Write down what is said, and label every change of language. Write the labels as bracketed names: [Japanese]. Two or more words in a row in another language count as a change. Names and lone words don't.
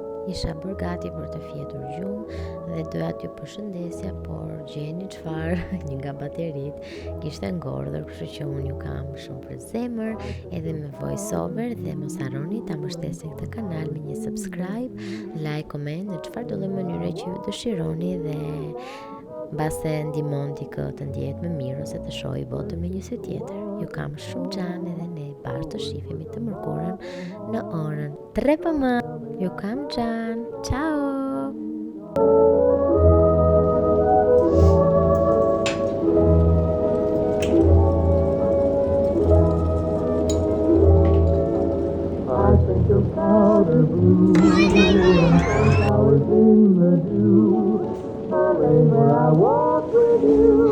[Albanian] isha bërë gati për të fjetur gjumë dhe doja t'ju përshëndesja, por gjeni çfarë, një nga baterit kishte ngordhur, kështu që unë ju kam shumë për zemër edhe me [English] voice over, [Albanian] dhe mos harroni ta mbështesni këtë kanal me një subscribe, like, comment në çfarë do lloj mënyre që ju dëshironi, dhe mbase ndihmon dikë të ndjehet më mirë ose të shohë botën me një sy tjetër. Ju kam shumë xhan edhe ne bashkë të shihemi të mërkurën në orën 3 PM. Ju kam xhan. Ciao. [English] I think of powder blue and flowers in the dew, the rain where I walk with you.